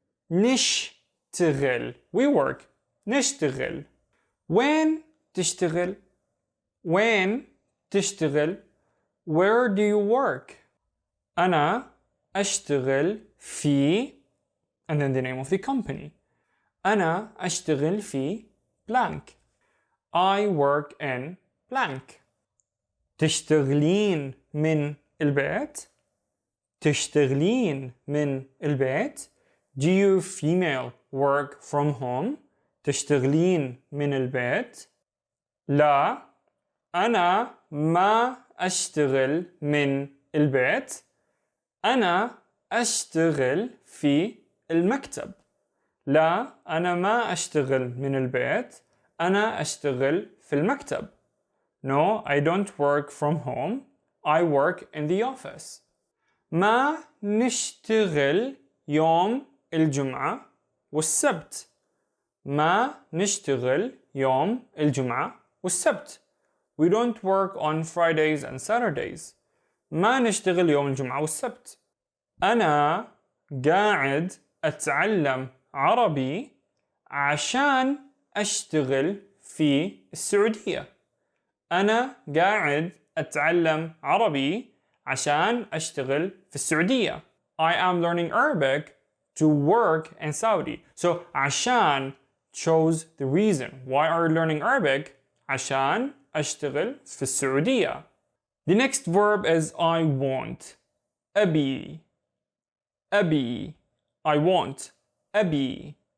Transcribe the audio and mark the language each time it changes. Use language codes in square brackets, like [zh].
[ar] نشتغل. [en] We work. [ar] نشتغل. [en] When تشتغل. When تشتغل. Where do you work? [ar] أنا أشتغل في [en] and then the name of the company. [ar] أنا أشتغل في blank. [en] I work in blank. [ar] تشتغلين من البيت. تشتغلين من البيت. [en] Do you, female, work from home? [ar] تشتغلين من البيت. لا أنا ما أشتغل من البيت. أنا أشتغل في المكتب. لا أنا ما أشتغل من البيت. أنا أشتغل في المكتب. [en] No, I don't work from home. I work in the office. [ar] ما نشتغل يوم الجمعة والسبت. ما نشتغل يوم الجمعة والسبت. [en] We don't work on Fridays and Saturdays. [ar] ما نشتغل يوم الجمعة والسبت. أنا قاعد أتعلم عربي عشان أشتغل في السعودية. أنا قاعد أتعلم عربي عشان أشتغل في السعودية. [en] I am learning Arabic to work in Saudi. So عشان shows the reason. Why are you learning Arabic? [ar] عشان أشتغل في السعودية. [en] The next verb is I want. أبي. أبي. I want. أبي.